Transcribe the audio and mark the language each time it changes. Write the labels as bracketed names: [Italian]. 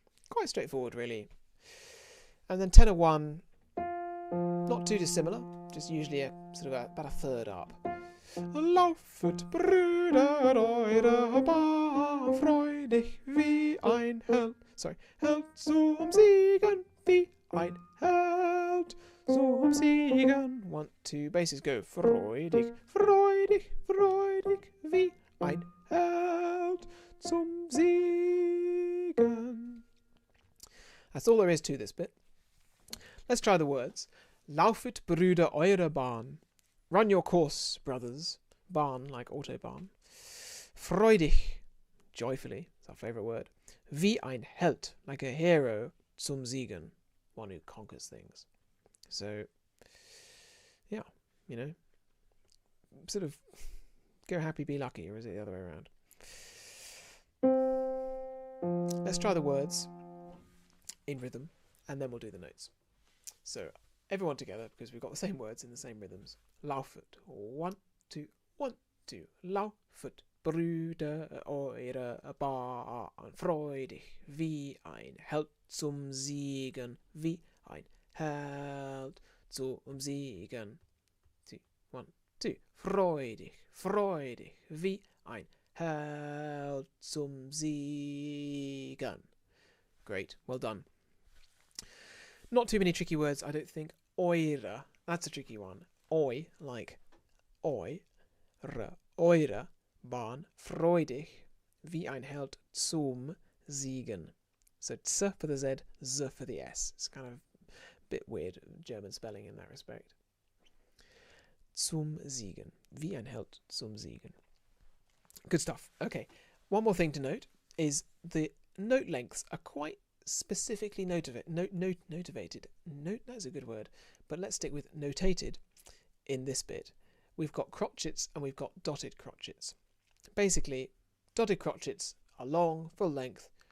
[English] Quite straightforward, really. And then tenor 1, not too dissimilar, just usually about a third up. [German] Laufet Brüder eurer Bahn, freudig wie ein Held. Held zum Siegen, wie ein Held zum Siegen. 1, 2, [English] basses go. [German] Freudig, freudig, freudig, wie ein Held zum Siegen. [English] That's all there is to this bit. Let's try the words. [German] Laufet Brüder eure Bahn. [English] Run your course, brothers. Bahn, like Autobahn. Freudig, joyfully, it's our favourite word. [German] Wie ein Held, [English] like a hero. [German] Zum Siegen, [English] one who conquers things. So, yeah, you know, sort of go happy, be lucky, or is it the other way around? Let's try the words in rhythm, and then we'll do the notes. So, everyone together, because we've got the same words in the same rhythms. [German] Laufet. 1, 2, 1, 2. Laufet, Brüder eure Bahn, freudig, wie ein Held zum Siegen, wie ein Held zum Siegen. 2, 1, 2. Freudig, freudig, wie ein Held zum Siegen. [English] Great, well done. Not too many tricky words, I don't think. Eure, that's a tricky one. [German] Oi, [English] like oi, [German] eure Bahn, freudig, wie ein Held zum Siegen. [English] So z for the z, z for the s. It's kind of a bit weird German spelling in that respect. [German] Zum Siegen, wie ein Held zum Siegen. [English] Good stuff. Okay, one more thing to note is the note lengths are quite specifically notivated. That's a good word, but let's stick with notated in this bit. We've got crotchets and we've got dotted crotchets. Basically, dotted crotchets are long, full length.